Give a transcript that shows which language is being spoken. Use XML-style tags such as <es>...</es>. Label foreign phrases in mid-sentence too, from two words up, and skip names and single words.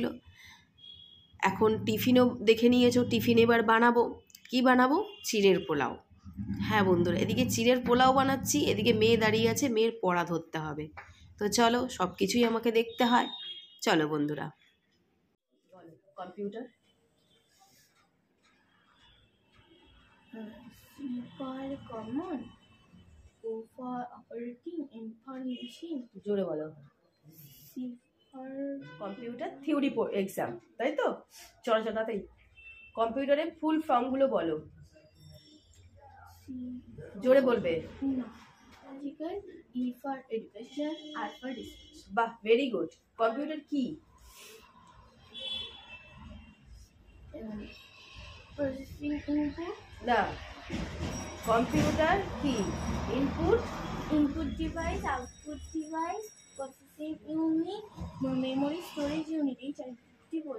<bn>এখন টিফিনও দেখে নিয়েছো, টিফিন এবার বানাবো। কি বানাবো? চিড়ের পোলাও। হ্যাঁ বন্ধুরা, এদিকে চিড়ের পোলাও বানাচ্ছি, এদিকে মেয়ে দাঁড়িয়ে আছে, মেয়ের পড়া ধরতে হবে। তো চলো, সব কিছুই আমাকে দেখতে হয়। চলো বন্ধুরা। কম্পিউটার</bn> <en>C for common, O for operating information,</en> <bn>জোরে বলো।</bn> <en>C for computer theory exam,</en> <bn>তাই তো? চলো চলো তাড়াতাড়ি কম্পিউটারের ফুল ফর্মগুলো বলো, জোরে বলবে।</bn> <en>logical, E for education, R for research.</en> <bn>বাহ,</bn> <en>very good.</en> <bn>কম্পিউটার কি?</bn> <en>Processing input,</en> <bn>না, কম্পিউটার কি? ইনপুট,</bn> <en>input device, output device, processing unit, memory storage unit.</en> <bn>এই চারটি বলছে</bn>